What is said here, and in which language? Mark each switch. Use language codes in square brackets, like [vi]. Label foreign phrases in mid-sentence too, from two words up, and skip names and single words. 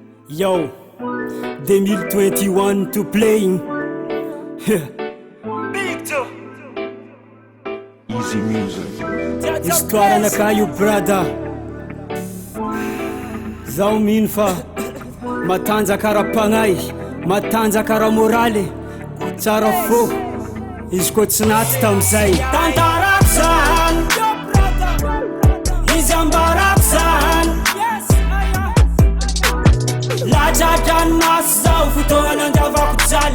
[en] Yo, 2021 to playing. Easy music. Histoire nakayo brother. [mg] Zao minfa matanjaka ara-pagnay, matanjaka ara-moraly, tsara fô izy koa tsy naty tam'izay. Tantarako zany, izy ambarako zany, ladradranomaso zao fotoagna nandiavako jaly.